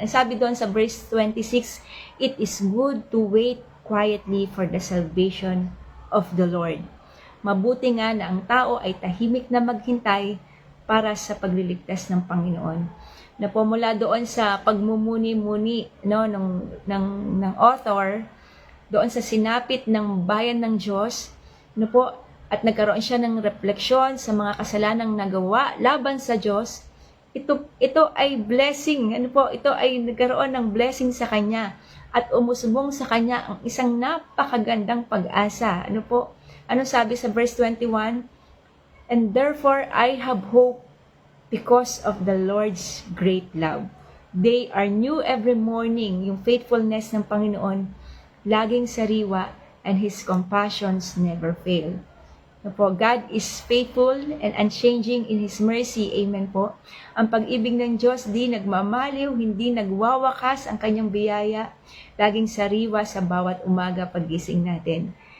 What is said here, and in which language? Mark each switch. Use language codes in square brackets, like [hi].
[tl] Ang sabi doon sa [en] verse 26, "It is good to wait quietly for the salvation of the Lord." [tl] Mabuti nga na ang tao ay tahimik na maghintay para sa pagliligtas ng Panginoon. Mula doon sa pagmumuni-muni ng author, doon sa sinapit ng bayan ng Diyos, at nagkaroon siya ng refleksyon sa mga kasalanang nagawa laban sa Diyos, ito ay blessing, ito ay nagkaroon ng blessing sa kanya at umusbong sa kanya ang isang napakagandang pag-asa. Ano sabi sa [en] verse 21? "And therefore I have hope. because of the Lord's great love. They are new every morning. Yung faithfulness [tl] ng Panginoon, laging sariwa, [en] and His compassions never fail. Po, God is faithful and unchanging in His mercy. [tl] Amen po. Ang pag-ibig ng Diyos di nagmamaliw, hindi nagwawakas ang kanyang biyaya, laging sariwa sa bawat umaga paggising natin.